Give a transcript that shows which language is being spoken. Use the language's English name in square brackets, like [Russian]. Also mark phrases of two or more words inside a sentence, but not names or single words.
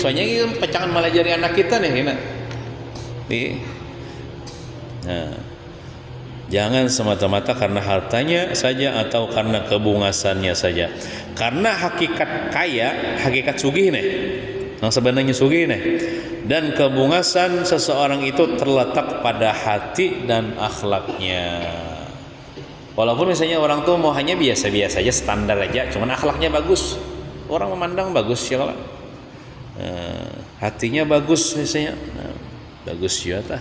[Indonesian] Soalnya ini [Banjar] pecangan malah jari [Indonesian] anak kita nih, Nah, jangan semata-mata karena hartanya saja atau karena kebungasannya saja. Karena hakikat kaya, hakikat sugih nih, yang sebenarnya sugih nih, dan kebungasan seseorang itu terletak pada hati dan akhlaknya. Walaupun misalnya orang tuh mau hanya biasa-biasa aja, standar aja, cuman akhlaknya bagus, orang memandang bagus ya kalau hatinya bagus misalnya, bagus ya tah.